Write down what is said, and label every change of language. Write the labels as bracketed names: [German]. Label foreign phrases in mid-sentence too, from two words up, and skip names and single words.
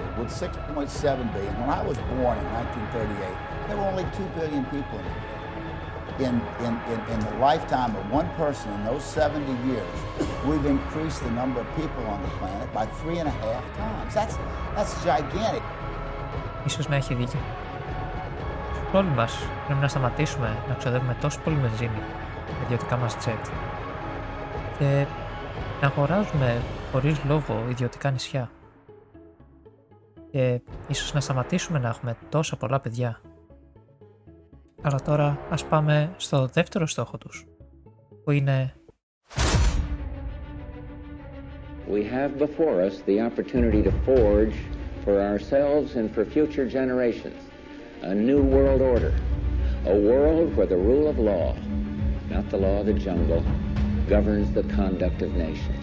[English] With 6.7 billion, when I was born in 1938, there were only 2 billion people in the lifetime of one person in those 70 years. We've increased the number of people on the planet by 3.5 times. That's gigantic. [Greek] Ίσως να έχει δίκιο. Όλοι μας πρέπει να σταματήσουμε να ξοδεύουμε τόσο πολύ βενζίνη για ιδιωτικά μας τζετ και να αγοράζουμε χωρίς λόγο ιδιωτικά νησιά. Και ίσως να σταματήσουμε να έχουμε τόσα πολλά παιδιά. Αλλά τώρα ας πάμε στο δεύτερο στόχο τους, που είναι [English] We have before us the opportunity to forge for ourselves and for future generations a new world order, a world where the rule of law, not the law of the jungle, governs the conduct of nations.